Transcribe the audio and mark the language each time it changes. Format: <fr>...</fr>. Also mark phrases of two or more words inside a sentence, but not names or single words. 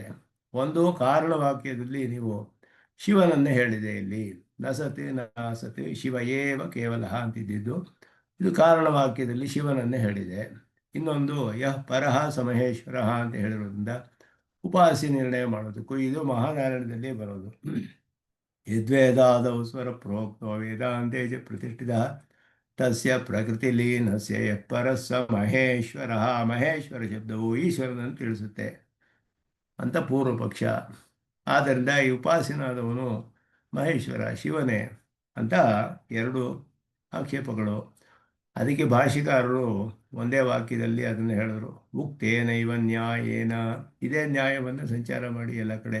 <kn>ಒಂದು, ಕಾರಣವಾಕ್ಯದಲ್ಲಿ ನೀವು ಶಿವನನ್ನೇ ಹೇಳಿದೆ, ಇಲ್ಲಿ</kn> <sa>ನಸತಿ ನಾಸತಿ ಶಿವ ಏವ ಕೇವಲ</sa> <kn>ಅಂತಿದ್ದು, ಇದು ಕಾರಣವಾಕ್ಯದಲ್ಲಿ ಶಿವನನ್ನೇ ಹೇಳಿದೆ. ಇನ್ನೊಂದು,</kn> <sa>ಯಃ ಪರಹ ಸಮಹೇಶ್ವರ</sa> <kn>ಅಂತ ಹೇಳಿರೋದ್ರಿಂದ ಉಪಾಸ್ಯ ನಿರ್ಣಯ ಮಾಡೋದಕ್ಕೂ ಇದು ಮಹಾನಾರಾಯಣದಲ್ಲೇ ಬರೋದು.</kn> <sa>ಯದ್ವೇದಾದೌ ಸ್ವರ ಪ್ರೋಕ್ತೋ ವೇದಾಂತೆ ಚ ಪ್ರತಿಷ್ಠಿತ ತಸ್ಯ ಪ್ರಕೃತಿಲೀನಸ್ಯ ಯಃ ಪರಸ್ಸ ಮಹೇಶ್ವರ,</sa> <kn>ಮಹೇಶ್ವರ ಶಬ್ದವು ಈಶ್ವರನನ್ನು ತಿಳಿಸುತ್ತೆ ಅಂತ ಪೂರ್ವಪಕ್ಷ. ಆದ್ದರಿಂದ ಈ ಉಪಾಸನಾದವನು ಮಹೇಶ್ವರ ಶಿವನೇ ಅಂತ ಎರಡು ಆಕ್ಷೇಪಗಳು. ಅದಕ್ಕೆ ಭಾಷಿಕಾರರು ಒಂದೇ ವಾಕ್ಯದಲ್ಲಿ ಅದನ್ನು ಹೇಳಿದ್ರು.</kn> <sa>ಉಕ್ತೇನೈವ ನ್ಯಾಯೇನ,</sa> <kn>ಇದೇ ನ್ಯಾಯವನ್ನು ಸಂಚಾರ ಮಾಡಿ ಎಲ್ಲ ಕಡೆ.</kn>